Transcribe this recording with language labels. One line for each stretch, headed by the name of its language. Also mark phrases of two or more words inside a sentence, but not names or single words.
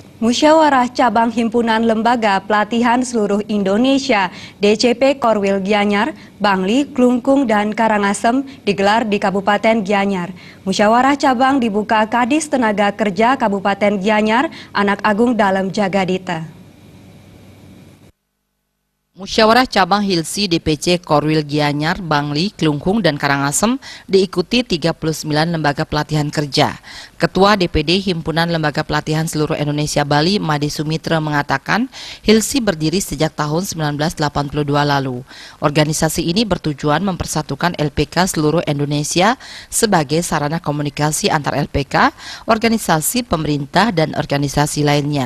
Indonesian: Musyawarah Cabang Himpunan Lembaga Pelatihan Seluruh Indonesia DCP Korwil Gianyar, Bangli, Klungkung, dan Karangasem digelar di Kabupaten Gianyar. Musyawarah cabang dibuka Kadis Tenaga Kerja Kabupaten Gianyar, Anak Agung Dalem Jagadita. Musyawarah Cabang Hilsi DPC Korwil Gianyar, Bangli, Klungkung, dan Karangasem diikuti 39 lembaga pelatihan kerja. Ketua DPD Himpunan Lembaga Pelatihan Seluruh Indonesia Bali, Made Sumitra, mengatakan Hilsi berdiri sejak tahun 1982 lalu. Organisasi ini bertujuan mempersatukan LPK seluruh Indonesia sebagai sarana komunikasi antar LPK, organisasi pemerintah, dan organisasi lainnya.